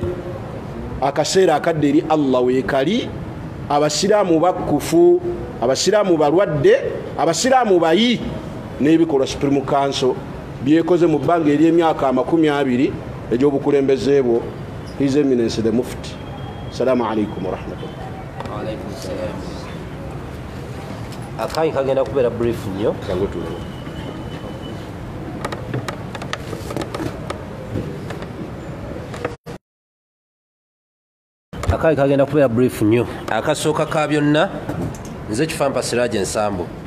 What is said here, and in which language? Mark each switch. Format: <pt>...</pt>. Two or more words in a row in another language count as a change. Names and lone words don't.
<lg>Akaseera akadde eri Allah weekali. Abasiraamu bakkufu, abasiraamu balwadde, abasiraamu bayi, n'ebikolwa Supreme Council byekoze mu bbanga ery'emyaka 20 egy'obukulembeze bwo.</lg> <en>His Eminence the Mufti.</en> <ar>السلام عليكم ورحمة الله. وعليكم السلام.</ar> <lg>Akayi kagenda kubeera brief nnyo. Akayi kagenda kubeera brief nnyo. Akasooka ka byonna nze Kifampa Siraje Nsambu.</lg>